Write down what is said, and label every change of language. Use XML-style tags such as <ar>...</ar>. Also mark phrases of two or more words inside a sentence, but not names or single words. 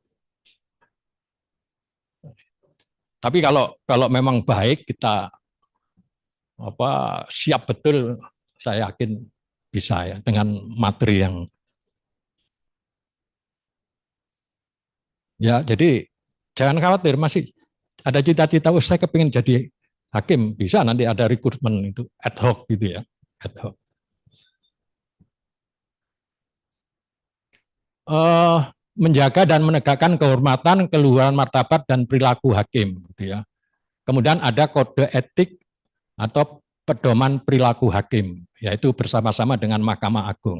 <id>Tapi kalau memang baik kita siap betul, saya yakin bisa ya dengan materi yang ya. Jadi jangan khawatir, masih ada cita-cita saya kepingin jadi hakim, bisa nanti ada rekrutmen itu</id> <la>ad hoc</la> <id>gitu ya,</id> <la>ad hoc.</la> <id>Menjaga dan menegakkan kehormatan, keluhuran martabat dan perilaku hakim gitu ya. Kemudian ada kode etik atau pedoman perilaku hakim, yaitu bersama-sama dengan Mahkamah Agung.</id>